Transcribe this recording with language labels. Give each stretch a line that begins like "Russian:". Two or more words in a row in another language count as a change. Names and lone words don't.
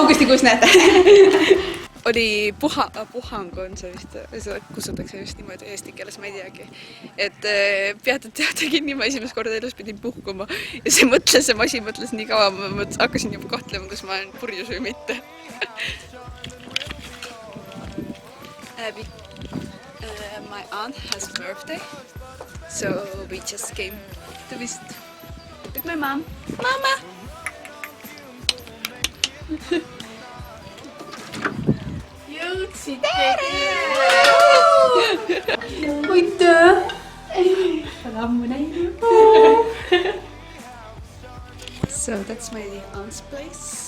Estonian: täpselt. augustikuus näete. oli puhang on see vist, seda kutsutakse vist niimoodi eesti keeles, ma ei teagi. Et peatati kinni, ma esimest korda elus pidin puhkuma ja see masin mõtles nii kaua, ma hakkasin juba kahtlema, kas ma olen purjus või mitte.
English: My aunt has birthday, so we just came to visit with my mom. Mama! So that's my aunt's place.